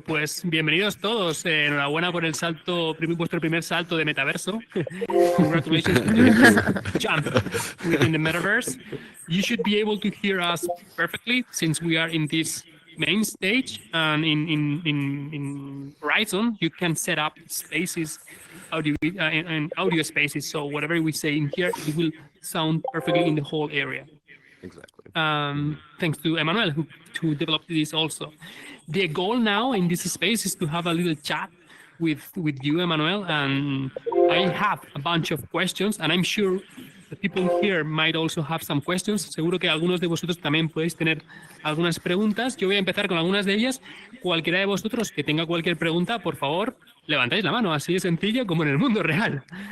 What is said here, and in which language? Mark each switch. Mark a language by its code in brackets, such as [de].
[es] Pues bienvenidos todos. Enhorabuena por el salto, vuestro primer salto de metaverso. [en] Congratulations to the jump within the metaverse. You should be able to hear us perfectly since we are in this main stage, and in Horizon you can set up spaces, audio spaces. So whatever we say in here, it will sound perfectly in the whole area. Exactly. Thanks to Emmanuel who developed this also. The goal now in this space is to have a little chat with you, Emmanuel, and I have a bunch of questions, and I'm sure the people here might also have some questions. [es] Seguro que algunos de vosotros también podéis tener algunas preguntas. Yo voy a empezar con algunas de ellas. Cualquiera de vosotros que tenga cualquier pregunta, por favor, levantáis la mano. Así de sencillo como en el mundo real.